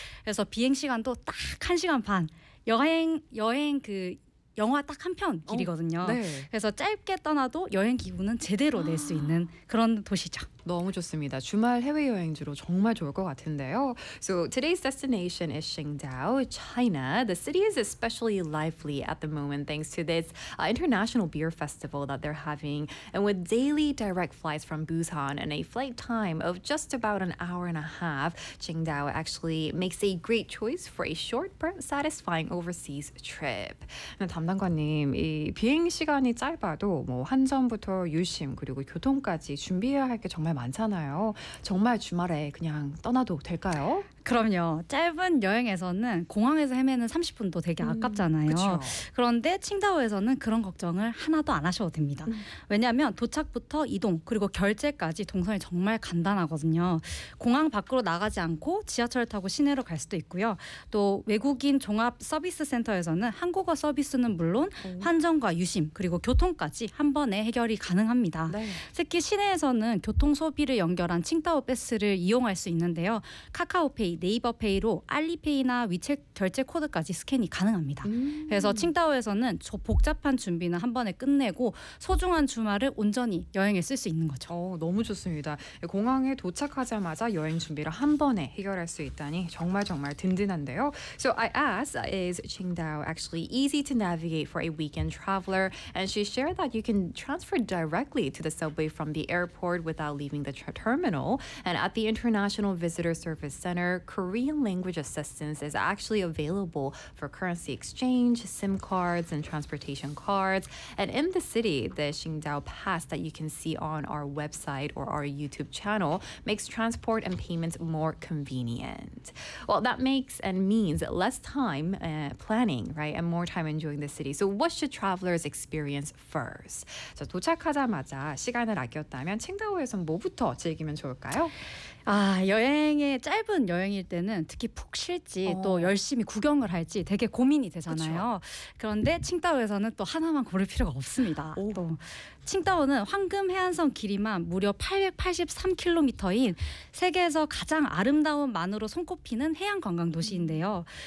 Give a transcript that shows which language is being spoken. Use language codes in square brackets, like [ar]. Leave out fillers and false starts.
[ko] 그래서 비행시간도 딱 1시간 반. 여행 그 영화 딱 한 편 길이거든요. 네. 그래서 짧게 떠나도 여행 기분은 제대로 낼 수 있는 그런 도시죠. 너무 좋습니다. 주말 해외여행지로 정말 좋을 것 같은데요. [en] So today's destination is Qingdao, China. The city is especially lively at the moment thanks to this international beer festival that they're having. And with daily direct flights from Busan and a flight time of just about an hour and a half, Qingdao actually makes a great choice for a short but satisfying overseas trip. [ko] 담당관님, 이 비행시간이 짧아도 뭐 환전부터 유심 그리고 교통까지 준비해야 할 게 정말 많잖아요. 정말 주말에 그냥 떠나도 될까요? 그럼요. 짧은 여행에서는 공항에서 헤매는 30분도 되게 아깝잖아요. 그쵸. 그런데 칭다오에서는 그런 걱정을 하나도 안 하셔도 됩니다. 왜냐하면 도착부터 이동 그리고 결제까지 동선이 정말 간단하거든요. 공항 밖으로 나가지 않고 지하철 타고 시내로 갈 수도 있고요. 또 외국인 종합 서비스 센터에서는 한국어 서비스는 물론 환전과 유심 그리고 교통까지 한 번에 해결이 가능합니다. 네. 특히 시내에서는 교통 소비를 연결한 칭다오 패스를 이용할 수 있는데요. 카카오 네이버페이로 알리페이나 위챗 결제 코드까지 스캔이 가능합니다. 그래서 칭따오에서는 저 복잡한 준비는 한 번에 끝내고 소중한 주말을 온전히 여행에 쓸 수 있는 거죠. 너무 좋습니다. 공항에 도착하자마자 여행 준비를 한 번에 해결할 수 있다니 정말 정말 든든한데요. [en] So I asked, is Qingdao actually easy to navigate for a weekend traveler? And she shared that you can transfer directly to the subway from the airport without leaving the terminal. And at the International Visitor Service Center, Korean language assistance is actually available for currency exchange, SIM cards, and transportation cards. And in the city, the Qingdao Pass that you can see on our website or our YouTube channel makes transport and payments more convenient. Well, that makes and means less time planning, right? And more time enjoying the city. So what should travelers experience first? So [ko] 도착하자마자 시간을 아꼈다면 칭다오에선 뭐부터 즐기면 좋을까요? 아, 여행의 짧은 여행일 때는 특히 푹 쉴지 또 열심히 구경을 할지 되게 고민이 되잖아요. 그쵸? 그런데 칭따오에서는 또 하나만 고를 필요가 없습니다. 또 칭따오는 황금 해안선 길이만 무려 883km인 세계에서 가장 아름다운 만으로 손꼽히는 해양 관광 도시인데요.